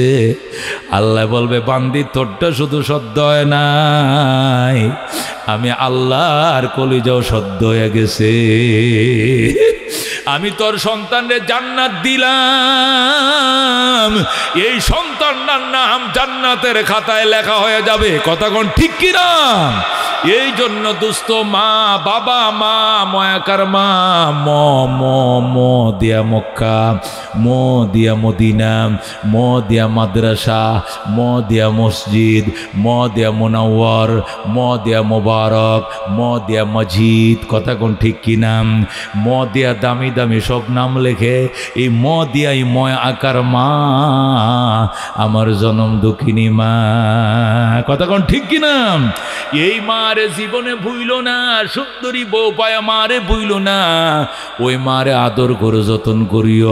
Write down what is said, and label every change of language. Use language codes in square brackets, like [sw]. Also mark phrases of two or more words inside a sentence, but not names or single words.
[bn] আল্লাহ বলবে বান্দি তোরটা শুধু সদ্য হয় নাই, আমি আল্লাহর কলিজাও সদ্য হয়ে গেছে। আমি তোর সন্তানের জান্নাত দিলাম, এই সন্তানটার নাম জান্নাতের খাতায় লেখা হয়ে যাবে। কথা কোন ঠিক কিনা? এই জন্য দুস্থ মা বাবা, মা ময়াকার মা, ম ম ম দিয়া মক্কা, ম দিয়া মদিনা, ম দিয়া মাদ্রাসা, ম দিয়া মসজিদ, ম দিয়া মুনাওয়ার, ম দিয়া মোবারক, ম দিয়া মসজিদ। কথা কোন ঠিক কিনা? ম দিয়া দামি দামি সব নাম লেখে এই ম দিয়া এই ময় আকার মা আমার জনম দুঃখিনী মা। কথা কোন ঠিক কিনা? এই মারে জীবনে ভুইল না, সুন্দরী বউ পায়া মারে ভুইল না, ওই মারে আদর করে যতন করিও।